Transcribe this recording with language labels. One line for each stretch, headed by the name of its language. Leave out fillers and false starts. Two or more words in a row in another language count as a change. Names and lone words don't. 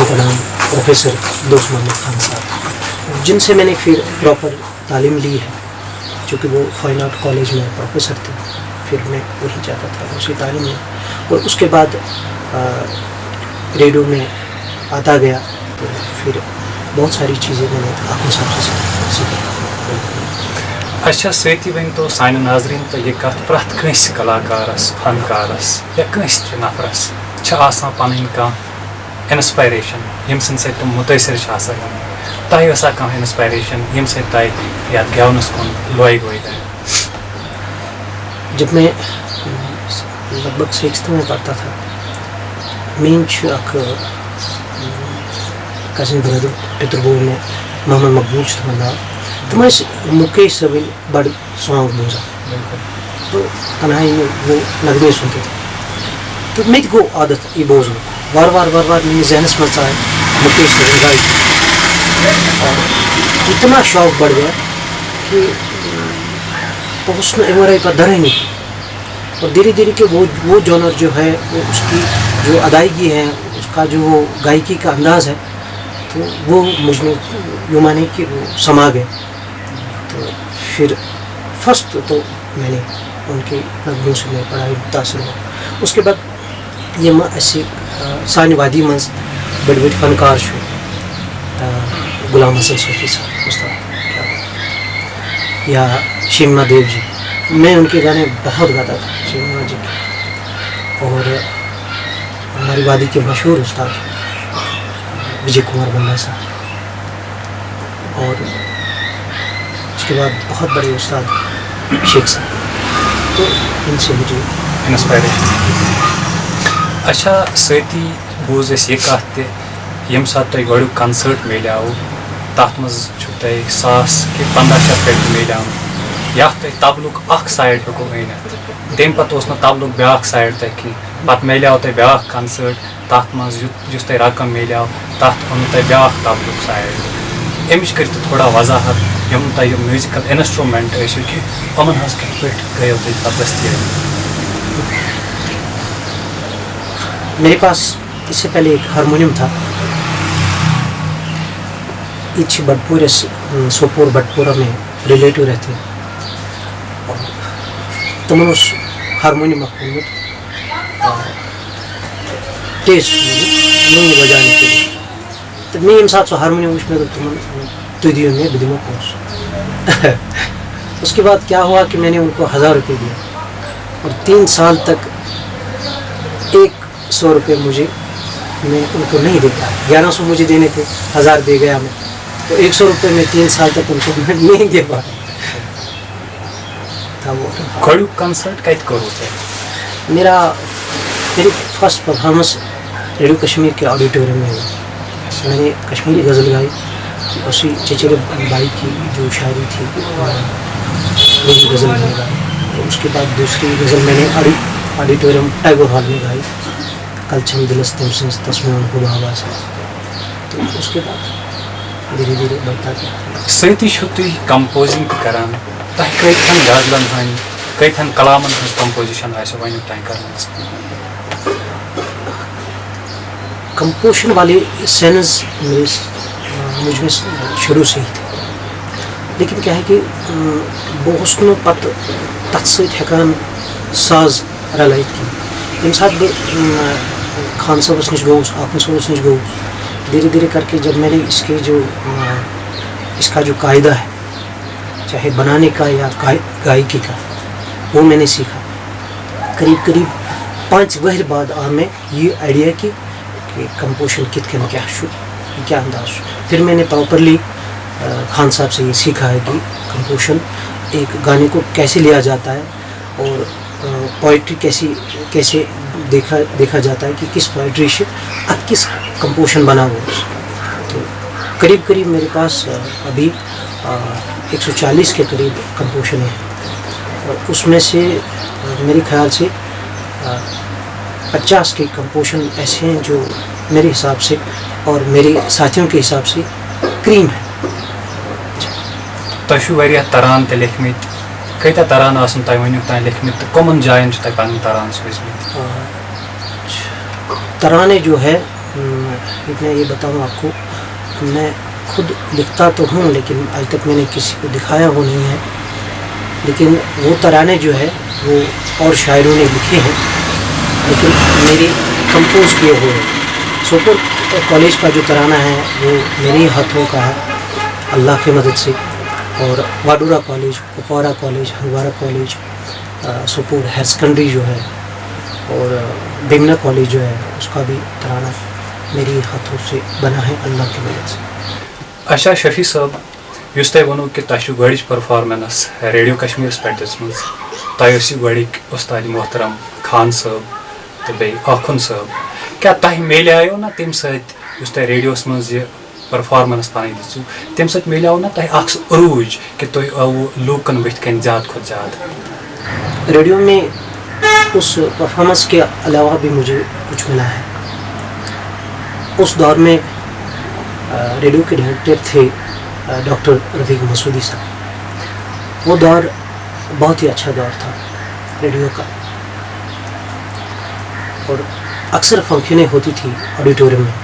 Urdu: کا نام پروفیسر دوست محمد خان صاحب، جن سے میں نے پھر پراپر تعلیم لی ہے، چونکہ وہ فائن آرٹ کالج میں پروفیسر تھے، پھر میں وہی جاتا تھا اسی تعلیم میں، اور اس کے بعد ریڈیو میں آتا گیا تو پھر بہت ساری چیزیں میں نے اپنے حساب سے سیکھی۔
Kashmiri: اچھا سۭتی ؤنۍتو سانہِ ناظریٖن تہٕ یہِ کَتھ پرٛٮ۪تھ کٲنٛسہِ کلاکارس فنکارس یا کٲنٛسہِ تہِ نفرس چھِ آسان پنٕنۍ کانٛہہ اِنسپایریشن ییٚمہِ سٕنٛدِ سۭتۍ تِم مُتٲثر چھِ آسان گٔمٕتۍ۔ تۄہہِ ٲسا کانٛہہ اِنسپایریشن ییٚمہِ سۭتۍ تۄہہِ یتھ گٮ۪ونس کُن لوے گوٚو گٔے؟
Urdu: جب میں لگ بھگ 6th میں پڑھتا تھا،
Kashmiri: مین چھُ اکھ کزن بردر پتر بوے میں محمد مقبول چھُ تِمن ناو، تِم ٲسۍ مُکیش صٲبٕنۍ بڑٕ سانگ بوزان تو
Urdu: تنہائی میں وہ نغمے سنتے تھے،
Kashmiri: تو مےٚ تہِ گوٚو عادت یہِ بوزنُک، وارٕ وارٕ میٲنِس ذہنس منٛز ژاے مُکیش صٲبٕنۍ گایکی،
Urdu: اور اتنا شوق بڑھ گیا کہ اس میں امر پر درانی، اور دھیرے دھیرے کہ وہ جانر جو ہے وہ اس کی جو ادائیگی ہے، اس کا جو وہ گائکی کا انداز ہے، تو وہ مجھ میں یوں مانے کہ وہ سما گئے۔ تو پھر فرسٹ تو میں نے ان کے نغموں سے میں پڑھائی متاثر ہوا، اس کے بعد یہ اسی
Kashmiri: سانہِ وادی منٛز بڑی بڑی فنکار چھُ
Urdu: غلام حسن صوفی صاحب استاد یا شیما دیو جی، میں ان کے گانے بہت گاتا تھا، شیما جی کے، اور ہماری وادی کے مشہور استاد وجے کمار بنڈا صاحب، اور اس کے بعد بہت بڑے استاد شیخ صاحب، تو ان سے مجھے انسپائریشن۔
Kashmiri: اچھا سۭتی بوز اَسہِ یہِ کَتھ تہِ ییٚمہِ ساتہٕ تۄہہِ گۄڈنیُک کنسٲٹ میلیو تَتھ منٛز چھُ تۄہہِ 1000 کہ 1500 رۄپیہِ میلیمٕتۍ، یَتھ تۄہہِ تبلُک اکھ سایڈ ہیٚکو أنِتھ، تَمہِ پتہٕ اوس نہٕ تبلُک بیٛاکھ سایڈ تۄہہِ کینٛہہ، پتہٕ میلیو تۄہہِ بیٛاکھ کنسٲٹ، تَتھ منٛز یُس تۄہہِ رقم میلیو تَتھ اوٚنوٕ تۄہہِ بیٛاکھ تبلُک سایڈ، اَمِچ کٔرِو تُہۍ تھوڑا وضاحت، یِم تۄہہِ یِم میوٗزِکل اِنسٹرٛوٗمٮ۪نٛٹ ٲسِو کہِ یِمن ہٕنٛز کِتھ پٲٹھۍ گٔیو تۄہہِ پتہٕ دٔستیٲبی؟
Urdu: میرے پاس اس سے پہلے ایک ہارمونیم تھا، یہ بٹپور سوپور بٹپورہ میں ریلیٹو رہتے ہیں، اور تمن اس ہارمونیم اونمت ٹیسٹ نہیں بجانے کے لیے، تو میں
Kashmiri: ییٚمہِ ساتہٕ سُہ ہارمونیم وٕچھ مےٚ دوٚپ تمن تُہۍ دِیِو مےٚ بہٕ دِمو پونٛسہٕ۔
Urdu: اس کے بعد کیا ہوا کہ میں نے ان کو 1000 روپے دیا، اور 3 سال تک 100 روپے میں ان کو نہیں دے پایا، 1100 مجھے دینے تھے، 1000 دے گیا میں، تو 100 روپے میں 3 سال تک ان کو میں نہیں دے پایا تھا۔ وہ
Kashmiri: گۄڈنیُک کنسٲٹ کتہِ کوٚروٕ تۄہہِ؟
Urdu: میری فرسٹ پرفارمنس ریڈیو کشمیر کے آڈیٹوریم میں ہوئی، میں نے کشمیری غزل گائی، اسی چچیرے بھائی کی جو شاعری تھی وہی غزل میں نے گائی، تو اس کے بعد دوسری غزل میں نے آڈیٹوریم ٹیگور ہال میں گائی،
Kashmiri: کل چھم دلس تم سنس تصمیون کو آواز،
Urdu: تو اس کے بعد دھیرے دھیرے بڑھتا گیا۔
Kashmiri: سۭتی چھُو تُہۍ کمپوزنگ تہِ کران، تۄہہِ کۭتہن غزلن ہٕنٛدۍ کۭتہن کلامن ہٕنٛز کمپوزیشن آسہِ وۄنیُک تانۍ کٔرمٕژ؟
Urdu: کمپوزیشن والے سینس مجھ میں شروع سے ہی تھے، لیکن کیا ہے کہ
Kashmiri: بہٕ اوسُس نہٕ پتہٕ تتھ سۭتۍ ہٮ۪کان ساز رلٲیِتھ کینٛہہ۔ ییٚمہِ ساتہٕ بہٕ خان صٲبس نِش گوٚوُس، آکُن صٲبس نِش گوٚوُس،
Urdu: دھیرے دھیرے کر کے جب میں نے اس کا جو قاعدہ ہے چاہے بنانے کا یا گائکی کا، وہ میں نے سیکھا، قریب قریب 5
Kashmiri: ؤہرۍ بعد آو مےٚ یہ آئیڈیا کہ کمپوزیشن کِتھ کٔنۍ کیٛاہ چھُ،
Urdu: یہ کیا انداز چھُ۔ پھر میں نے پراپرلی خان صاحب سے یہ سیکھا ہے کہ کمپوزیشن ایک گانے کو کیسے لیا جاتا ہے، اور پوئٹری کیسے دیکھا جاتا ہے کہ کس پوئٹری سے اب کس کمپوزیشن بنا ہوا، تو قریب قریب میرے پاس ابھی 140 کے قریب کمپوزیشن ہیں، اور اس میں سے میرے خیال سے 50 کے کمپوزیشن ایسے ہیں جو میرے حساب سے اور میرے ساتھیوں کے حساب سے کریم ہے.
Kashmiri: تۄہہِ چھُو واریاہ تران تہِ لیکھمٕتۍ کۭتیاہ تران آسن تۄہہِ وٕنیُک تام لیکھمٕتۍ تہٕ کٕمن جایَن چھِ تۄہہِ پَنٕنۍ تران سوٗزمٕتۍ؟
Urdu: ترانے جو ہے میں یہ بتاؤں آپ کو, میں خود لکھتا تو ہوں لیکن آج تک میں نے کسی کو دکھایا وہ نہیں ہے. لیکن وہ ترانے جو ہے وہ اور شاعروں نے لکھے ہیں لیکن میرے کمپوز کیے ہوئے ہیں. سوپور کالج کا جو ترانہ ہے وہ میرے ہی ہاتھوں کا ہے اللہ کی مدد سے. اور واڈورا کالج, کپوارہ کالج, ہندوارہ کالج, سوپور ہائر سیکنڈری جو ہے اور بیمنا کالج جو ہے اس کا بھی ترانہ میری ہاتھوں سے بنا ہے اللہ کی مدد سے.
Kashmiri: اچھا شفیع صٲب, یُس تۄہہِ ووٚنوٕ کہِ تۄہہِ چھُو گۄڈٕچ پٔرفارمٮ۪نٕس ریڈیو کشمیٖرَس پٮ۪ٹھ دِژمٕژ, تۄہہِ ٲسِو گۄڈٕکۍ اُستاد محترم خان صٲب تہٕ بیٚیہِ آخُن صٲب, کیٛاہ تۄہہِ میلیو نا تَمہِ سۭتۍ یُس تۄہہِ ریڈیوَس منٛز یہِ پٔرفارمٮ۪نٕس پَنٕنۍ دِژوٕ تَمہِ سۭتۍ میلیو نا تۄہہِ اَکھ سُہ عروٗج کہِ تُہۍ آوٕ لوٗکَن بٕتھِ کَنۍ زیادٕ کھۄتہٕ زیادٕ؟
Urdu: ریڈیو میں اس پرفارمنس کے علاوہ بھی مجھے کچھ ملا ہے. اس دور میں ریڈیو کے ڈائریکٹر تھے ڈاکٹر رفیق مسعودی صاحب. وہ دور بہت ہی اچھا دور تھا ریڈیو کا, اور اکثر فنکشنیں ہوتی تھی آڈیٹوریم میں.